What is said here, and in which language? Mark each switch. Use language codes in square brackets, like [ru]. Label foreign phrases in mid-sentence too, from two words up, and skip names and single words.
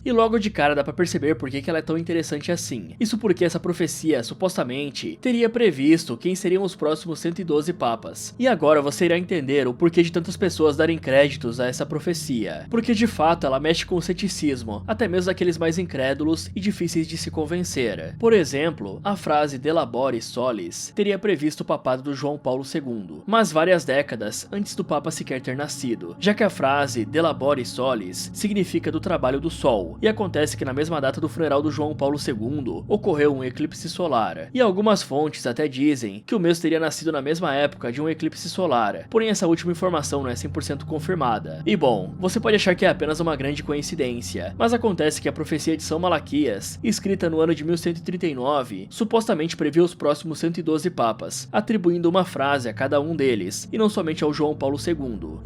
[pt] E logo de cara dá pra perceber por que ela é tão interessante assim. Isso porque essa profecia, supostamente, teria previsto quem seriam os próximos 112 papas. E agora você irá entender o porquê de tantas pessoas darem créditos a essa profecia. Porque de fato ela mexe com o ceticismo, até mesmo daqueles mais incrédulos e difíceis de se convencer. Por exemplo, a frase [la] de labore solis [pt] teria previsto o papado do João Paulo II, mas várias décadas antes do Papa sequer ter nascido, já que a frase [la] de labore solis [pt] significa do trabalho do sol, e acontece que na mesma data do funeral do João Paulo II ocorreu um eclipse solar, e algumas fontes até dizem que o mesmo teria nascido na mesma época de um eclipse solar, porém essa última informação não é 100% confirmada. E bom, você pode achar que é apenas uma grande coincidência, mas acontece que a profecia de São Malaquias, escrita no ano de 1139, supostamente previa os próximos 112 papas, atribuindo uma frase a cada um deles, e não somente ao João Paulo II.